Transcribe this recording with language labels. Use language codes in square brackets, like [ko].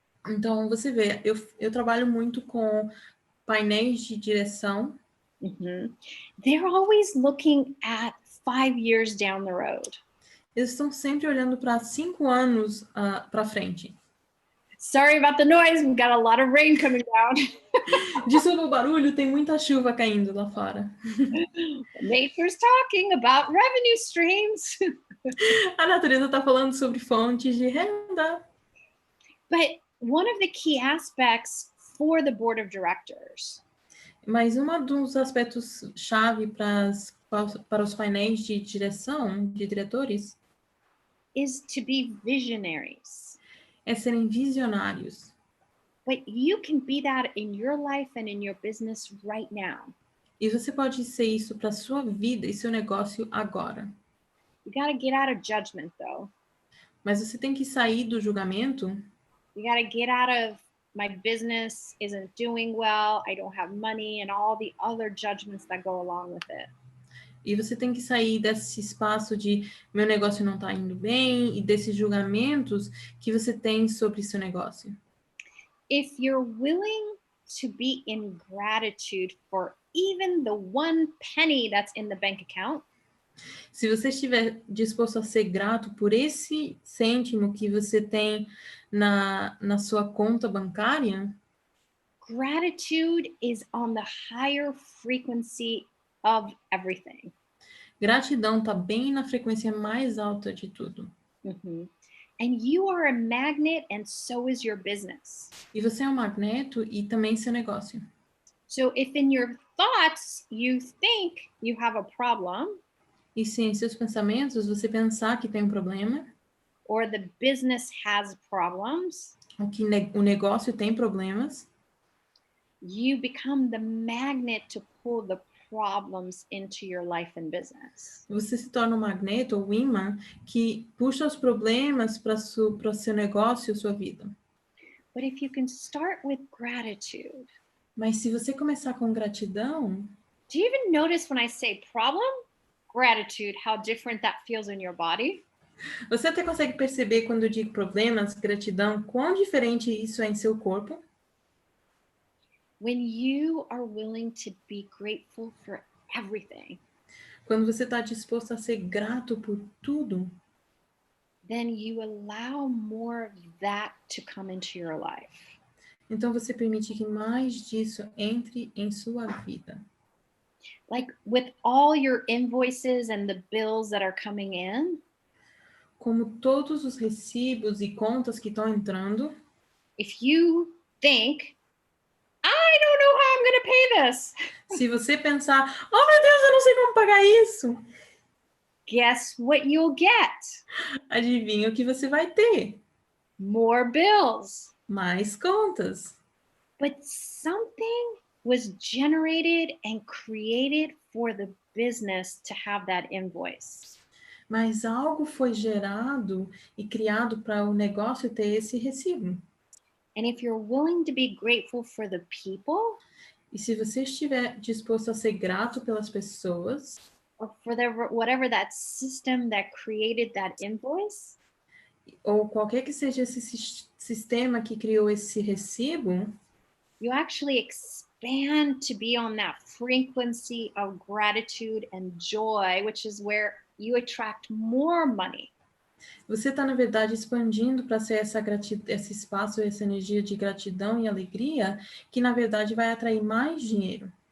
[pt] Então, você vê, eu trabalho muito com painéis de direção. Mm-hmm. [en] They're always looking at 5 years down the road. [pt] Eles estão sempre olhando para 5 anos para frente. [en] Sorry about the noise, we've got a lot of rain coming down. [pt] Desculpa o barulho, tem muita chuva caindo lá fora. [en] Nature's talking about revenue streams. [pt] A natureza está falando sobre fontes de renda. [en] But one of the key aspects for the board of directors [pt] Mas um dos aspectos chave para os painéis de direção, de diretores, [en] is to be visionaries. [pt] é serem visionários. [en] But you can be that in your life and in your business right now. [pt] E você pode ser isso para sua vida e seu negócio agora. [en] You got to get out of judgment, though. [pt] Mas você tem que sair do julgamento. [en] You got to get out of my business isn't doing well, I don't have money, and all the other judgments that go along with it. [pt] E você tem que sair desse espaço de meu negócio não está indo bem e desses julgamentos que você tem sobre seu negócio. [en] If you're willing to be in gratitude for even the 1 penny that's in the bank account, [pt] se você estiver disposto a ser grato por esse cêntimo que você tem na sua conta bancária, [en] gratitude is on the higher frequency of everything. [pt] Gratidão está bem na frequência mais alta de tudo. Mm-hmm. [en] And you are a magnet, and so is your business. [pt] E você é um magneto e também seu negócio. [en] So if in your thoughts you think you have a problem, [pt] e se em seus pensamentos você pensar que tem um problema, [en] or the business has problems, [pt] ou que o negócio tem problemas, [en] you become the magnet to pull the problems into your life and business. [pt] Você se torna um magneto ou imã que puxa os problemas para o seu negócio e sua vida. [en] But if you can start with gratitude. [pt] Mas se você começar com gratidão, [en] do you even notice when I say problem, gratitude, how different that feels in your body? [pt] Você até consegue perceber quando eu digo problemas, gratidão, quão diferente isso é em seu corpo? [en] When you are willing to be grateful for everything. [pt] Quando você está disposto a ser grato por tudo, [en] then you allow more of that to come into your life. [pt] Então você permite que mais disso entre em sua vida. [en] Like with all your invoices and the bills that are coming in, [pt] como todos os recibos e contas que estão entrando, [en] if you think, I don't know how I'm going to pay this, [pt] se você pensar, oh meu Deus, eu não sei como pagar isso, [en] guess what you'll get? [pt] adivinha o que você vai ter? [en] More bills. [pt] Mais contas. [en] But something was generated and created for the business to have that invoice. [pt] Mas algo foi gerado e criado para o negócio ter esse recibo. [en] And if you're willing to be grateful for the people, [pt] E se você estiver disposto a ser grato pelas pessoas, [en] or for whatever that system that created that invoice, [pt] ou qualquer que seja esse sistema que criou esse recibo, [en] you actually expand to be on that frequency of gratitude and joy, which is where you attract more money. [pt] você está, na verdade, expandindo para ser esse espaço, essa energia de gratidão e alegria, que, na verdade, vai atrair mais dinheiro.